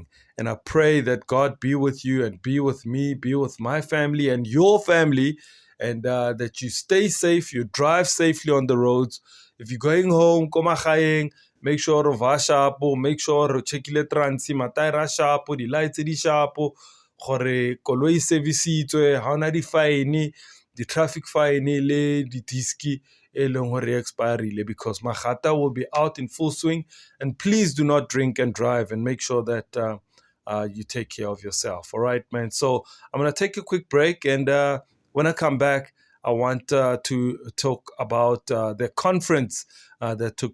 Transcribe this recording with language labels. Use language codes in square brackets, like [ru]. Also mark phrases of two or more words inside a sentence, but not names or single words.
[en] And I pray that God be with you and be with me, be with my family and your family, and that you stay safe, you drive safely on the roads. If you're going home, make sure to wash up, make sure to check the transi, mataira sharp, the lights di sharp, [st] gore koloi servicitswe, ha ona di fine, [en] the traffic fine [st] le di diski e leng hore expirile, [en] because Magata will be out in full swing. And please do not drink and drive, and make sure that you take care of yourself. All right, man. So I'm going to take a quick break, and when I come back, I want to talk about the conference that took place.